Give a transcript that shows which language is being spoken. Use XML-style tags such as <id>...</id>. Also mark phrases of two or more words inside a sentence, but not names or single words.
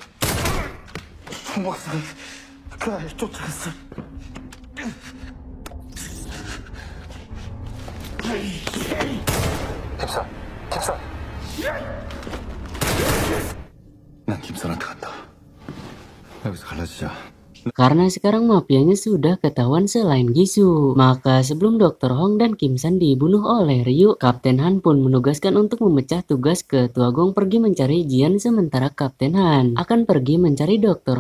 <ko>송 박사는 그 아이를 쫓아갔어. 김산. 난 김산한테 간다. 여기서 갈라지자.</ko> <id>Karena sekarang mafianya sudah ketahuan selain Gisu, maka sebelum Dr. Hong dan Kim San dibunuh oleh Ryu, Kapten Han pun menugaskan untuk memecah tugas Ketua Gong pergi mencari Jian, sementara Kapten Han akan pergi mencari Dr.</id>